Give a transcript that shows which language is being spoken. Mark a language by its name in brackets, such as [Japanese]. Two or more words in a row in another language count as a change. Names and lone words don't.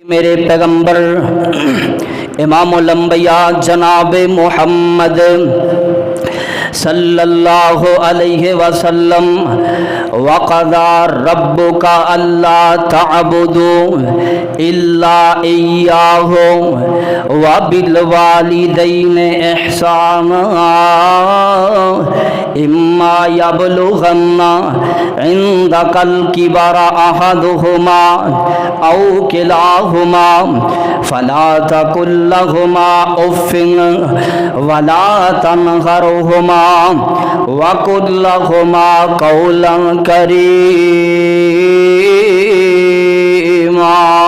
[Urdu] میرے پیغمبر امام الانبیاء جناب محمد [Arabic] صلى الله عليه وسلم وقضى ربك ألا تعبدوا إلا إياه وبالوالدين إحسانا إما يبلغن عندك الكبر أحدهما أو كلاهما فلا تقل لهما أف ولا تنهرهما وقل لهما قولا كريما.